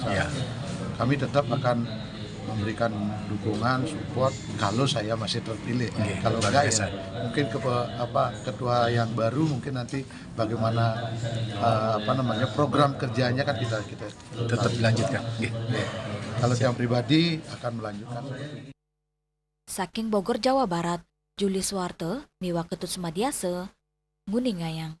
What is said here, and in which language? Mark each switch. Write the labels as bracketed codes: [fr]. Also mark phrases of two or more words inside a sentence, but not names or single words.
[id] Kami tetap akan memberikan dukungan, support kalau saya masih terpilih. Kalau enggak ya mungkin ketua yang baru mungkin nanti bagaimana program kerjanya kan kita tetap dilanjutkan. Kalau yang pribadi akan melanjutkan. [ban] Saking Bogor, Jawa Barat, Juli Suwarte, Miwa Ketut Sumadiase, Nguningayang.